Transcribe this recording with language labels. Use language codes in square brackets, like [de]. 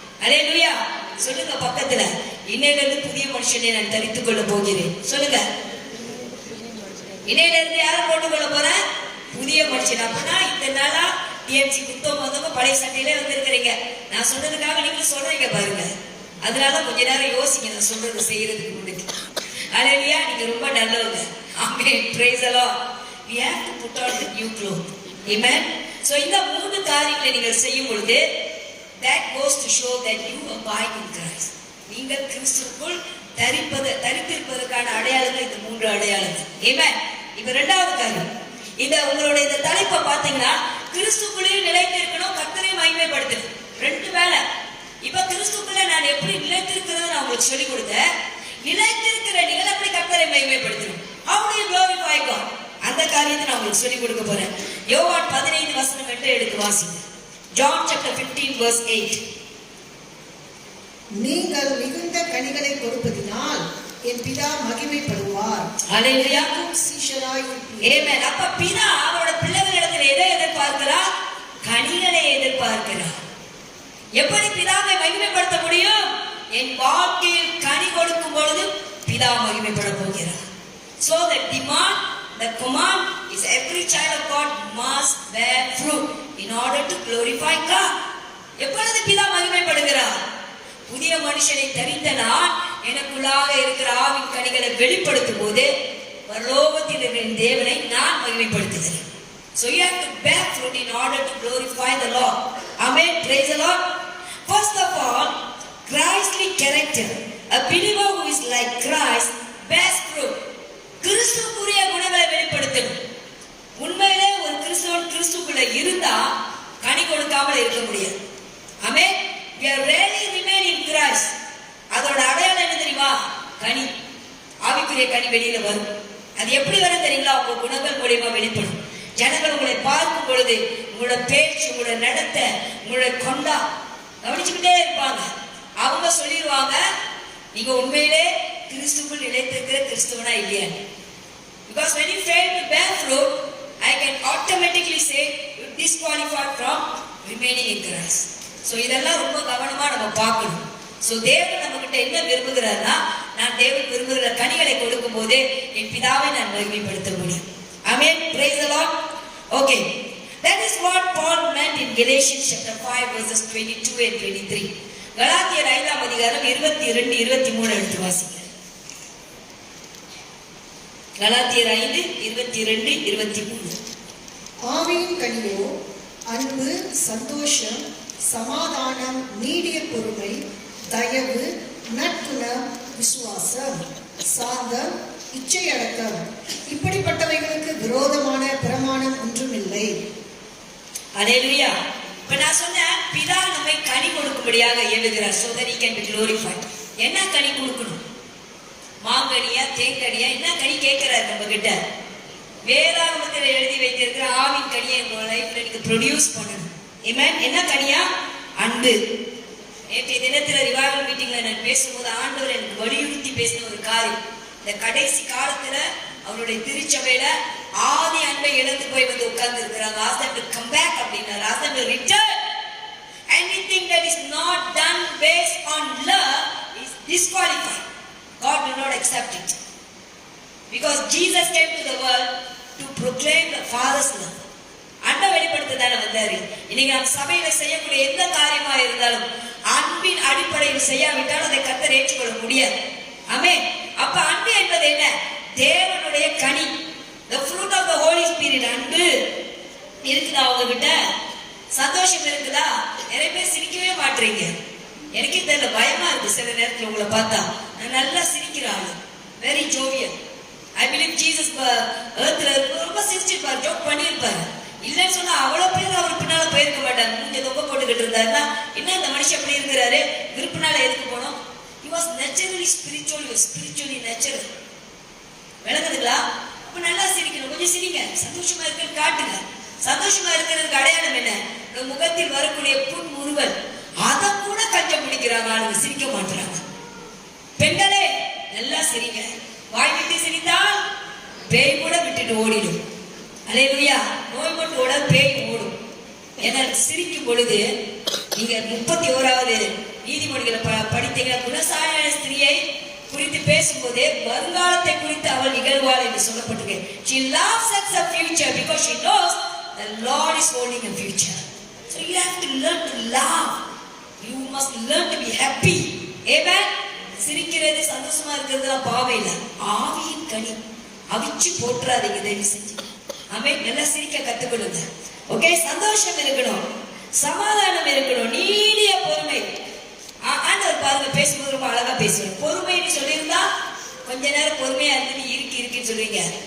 [ta] ஹல்லேலூயா. சொல்லுங்க பக்கத்துல, இன்னையிலிருந்து புதிய மனுஷனை நான் தரித்துக் கொள்ள போகிறேன். சொல்லுங்க, இன்னையிலிருந்து யாரை போட்டுக்கொள்ள போறேன்? புதிய மனுஷன். அப்பனா இந்த நாளா டிஎம்சி குத்தம் வந்தவங்க பழைய சட்டையிலே வந்திருக்கிறீங்க. நான் சொன்னதுக்காக நீங்க சொல்றீங்க பாருங்க. அதனால கொஞ்ச நேரம் யோசிங்க நான் சொல்றது செய்யறதுக்கு முன்னாடி. ஹல்லேலூயா. நீங்க ரொம்ப நல்லவங்க. ஆமென். [en] Praise the lord. We have to put on the new cloth. Amen. So [ta] இந்த 3 காரியங்களை நீங்கள் செய்யும் பொழுது [en] that goes to show that you abide in Christ. [ta] நீங்கள் கிறிஸ்துவுக்குள் தரித்திருப்பதற்கான அடையாளங்கள் இந்த 3 அடையாளங்கள். Amen. இப்ப 2வது காரியம், இந்த உங்களுடைய இந்த தலைப்பை பாத்தீங்கன்னா கிறிஸ்துவுக்குள்ளே நிலைத்திருக்கணும், கர்த்தரை மகிமைப்படுத்தணும். 2 வேலை. இப்ப கிறிஸ்துவுக்குள்ள நான் எப்படி நிலைத்திருக்கிறது நான் உங்களுக்கு சொல்லிக் கொடுத்தேன். நிலைத்திருக்கிற நீங்கள் எப்படி கர்த்தரை மகிமைப்படுத்தணும்? [en] How do you glorify God? [ta] அந்த காரியத்தை நான் உங்களுக்கு சொல்லிக் கொடுக்க போறேன். யோவான் 15:8 எடுத்து வாசிங்க. [en] John chapter 15 verse 8. [ta] நீங்கள் மிகுந்த கனிகளை கொடுப்பதினால் என் பிதா மகிமைப்படுவார். ஹல்லேலூயா. சீஷராய் ஆமென். அப்ப பிதா அவரோட பிள்ளைகளிடத்தில் எதை எதிர்பார்க்கிறார்? கனிகளை எதிர்பார்க்கிறார். எப்படி பிதாவை மகிமைப்படுத்த முடியும்? என் வாழ்க்கையில் கனி கொடுக்கும் பொழுது பிதா மகிமைப்பட போகிறார். [en] So the demand, the command is every child of God must bear fruit in order to glorify God. [ta] எப்பொழுது பிதா மகிமைப்படுகிறார்? புதிய மனுஷனை தரித்த நான் எனக்குள்ளாக இருக்கிற ஆவின் கனிகளை வெளிப்படுத்தும் போது பரலோகத்தில் இருக்கிற தேவனை நான் மகிமைப்படுத்துகிறேன். [en] So you have to bear fruit in order to glorify the Lord. Amen. Praise the Lord. First of all, Christly character. A believer who is like Christ bears fruit. [ta] கிறிஸ்துவுக்குரிய குணங்களை வெளிப்படுத்தணும். உண்மையிலே ஒரு கிறிஸ்தவன் கிறிஸ்துக்குள்ள இருந்தா கனி கொடுக்காமல் இருக்க முடியாது. ஆமென். [en] We are really remain in Christ. [ta] அதோட அடையாளம் என்ன தெரியுமா? கனி. ஆவிக்குரிய கனி வெளியில வரும். அது எப்படி வரும் தெரியுங்களா? உங்க குணங்கள் மூலமா வெளிப்படும். ஜனங்கள் உங்களை பார்க்கும் பொழுது உங்களோட பேச்சு, உங்களோட நடத்தை, உங்களோட கொண்டா கவனிச்சுக்கிட்டே இருப்பாங்க. அவங்க சொல்லிடுவாங்க நீங்க உண்மையிலே கிறிஸ்துவுக்குள் நிலைத்திருக்கிற கிறிஸ்துவனா இல்லையா? [en] Because when you fail to bear fruit, I can automatically say you disqualified from remaining in Christ. [ta] So இதெல்லாம் ரொம்ப கவனமா நம்ம பார்க்கணும். So தேவன் நம்ம கிட்ட என்ன விரும்புகிறார்னா, நான் தேவன் விரும்புகிற கனிகளை கொடுக்கும் போது என் பிதாவை நான் மகிமைப்படுத்த முடியும். [en] Amen. Praise the Lord. Okay. That is what Paul meant in Galatians chapter 5 verses 22 and 23. [ta] கலாத்தியர் 5ஆம் அதிகாரம் 22 23 எடுத்து வாசிங்க. கலாத்தியர் 5 22 23. ஆவியின் கனியோ அன்பு, சந்தோஷம், சமாதானம், நீடிய பொறுமை, தயவு, நற்குணம், விசுவாசம், சாந்தம், இச்சையடக்கம். இப்படிப்பட்டவைகளுக்கு விரோதமான பிரமாணம் ஒன்றும் இல்லை. அல்லேலூயா. இப்ப நான் சொன்னேன், பிதா நம்மை கனி கொடுக்கும்படியாக ஏவுகிறார். [en] so that he can be glorified. [ta] என்ன கனி கொடுக்கணும்? மாங்கனியா, தேங்கனியா, என்ன கனி கேட்கிறார் நம்ம கிட்ட? வேதாகமத்தில் எழுதி வைத்திருக்கிற ஆவின் கனியை உங்க லைஃப்ல நீங்க ப்ரொடியூஸ் பண்ணணும். ஆமென். என்ன கனியா? அன்பு. நேற்றைய தினத்துல ரிவைவல் மீட்டிங்ல நான் பேசும்போது ஆண்டவர் எனக்கு வலியுறுத்தி பேசின ஒரு காரியம், இந்த கடைசி காலத்துல அவருடைய திருச்சபையில ஆதி அன்பை இழந்து போய் வந்து உட்கார்ந்து இருக்கிறாங்க. [en] ask them to come back அப்படின்னாரு. ask them to return. Anything that is not done based on love is disqualified. God will not accept it. Because Jesus came to the world to proclaim the Father's love. [ta] அன்பை வெளிப்படுத்த தானே வந்தாரு. இன்னைக்கு நாம் சபையில செய்யக்கூடிய எந்த காரியமா இருந்தாலும் அன்பின் அடிப்படையில் செய்யாவிட்டால் அதை கர்த்தர் ஏற்றுக்கொள்ள முடியாது. ஆமென். அப்ப அன்பு என்பது என்ன? தேவனுடைய கனி. [en] The fruit of the Holy Spirit. [ta] அன்பு இருக்குதா உங்ககிட்ட? சந்தோஷம் இருக்குதா? நிறைய பேர் சிரிக்கவே மாட்டீங்க. எனக்கே தெரியல, பயமா இருக்கு சில நேரத்துல உங்களை பார்த்தா. நான் நல்லா சிரிக்கிறாள், [en] Very jovial. I believe Jesus [ta] earthல ரொம்ப சிரிச்சிருப்பாரு, ஜோக் பண்ணியிருப்பாரு. இல்லைன்னு சொன்னா அவ்வளவு பேர் அவர் பின்னால போயிருக்க மாட்டாங்க. மூஞ்ச தொங்க போட்டுக்கிட்டு இருந்தாருன்னா என்ன இந்த மனுஷன் அப்படி இருக்கிறாரு, விருப்பினால எதுக்கு போனோம்? [en] He was naturally spiritual, spiritually natural. [ta] விளங்குதுங்களா? அப்ப நல்லா சிரிக்கணும். கொஞ்சம் சிரிங்க, சந்தோஷமா இருக்கிறது காட்டுங்க. சந்தோஷமா இருக்கிறதுக்கு அடையாளம் என்ன? முகத்தில் வரக்கூடிய புன்முறுவல். அதை கூட கஞ்சம் பிடிக்கிறாங்க ஆளுங்க, சிரிக்க மாட்டாங்க. பெண்களே நல்லா சிரிங்க. வாய் விட்டு சிரித்தால் பேய் கூட விட்டுட்டு ஓடிடும். அல்லேலூயா. நோய் மட்டும் ஓட, பேய் ஓடும். ஏன்னா சிரிக்கும் பொழுது நீங்க 31வது நீதிமொழிகளை படித்தீங்க. குணசாலியான ஸ்திரியை குறித்து பேசும்போதே வருங்காலத்தை குறித்து அவள் நிகழ்வாள் என்று சொல்லப்பட்டிருக்கு. [en] She laughs at the future because she knows the Lord is holding a future. So you have to learn to laugh. You must learn to be happy. Amen. [ta] சிரிக்கிறது, சந்தோஷமா இருக்கிறதுலாம் பாவம் இல்லை. ஆவியின் கனி. அவிச்சு போட்டுறாதீங்க தயவு செஞ்சு. ஆமென். நல்லா சிரிக்க கத்துக்கொள்ளுங்க. ஓகே. சந்தோஷம் இருக்கணும், சமாதானம் இருக்கணும், நீடிய பொறுமை. ஆண்டவர் பாருங்க பேசும்போது ரொம்ப அழகா பேசுவார். பொறுமைன்னு சொல்லியிருந்தா கொஞ்ச நேரம் பொறுமையா இருந்து இருக்குன்னு சொல்லுவீங்க.